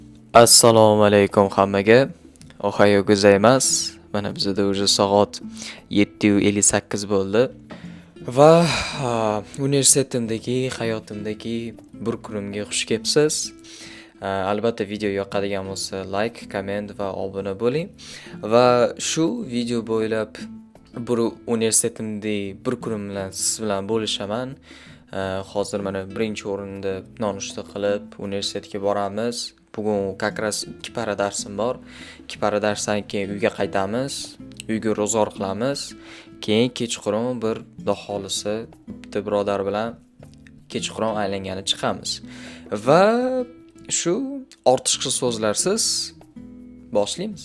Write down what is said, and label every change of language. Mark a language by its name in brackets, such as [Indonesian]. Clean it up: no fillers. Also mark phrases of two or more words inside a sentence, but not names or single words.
[Uzbek] Assalomu alaykum hammaga. [Japanese] おはようございます. [Uzbek] Mana bizda уже soat 7:58 bo'ldi. Va universitetimdagi, hayotimdagi bir kunimga xush kelibsiz. Albatta video yoqadigan bo'lsa like, komment va obuna bo'ling. Va shu video bo'ylab bir universitetimdagi bir kunim bilan siz bilan bo'lishaman. Hozir mana birinchi o'rinda nonushta qilib universitetga boramiz. Bugun [Russian] как раз [Uzbek] 2 para darsim bor. 2 para darsdan keyin uyga qaytamiz. Uyga ro'zg'or qilamiz. Keyin kechqurun bir xudo xolisi bitta birodar bilan kechqurun aylangani chiqamiz. Va shu ortiqcha so'zlarsiz boshlaymiz.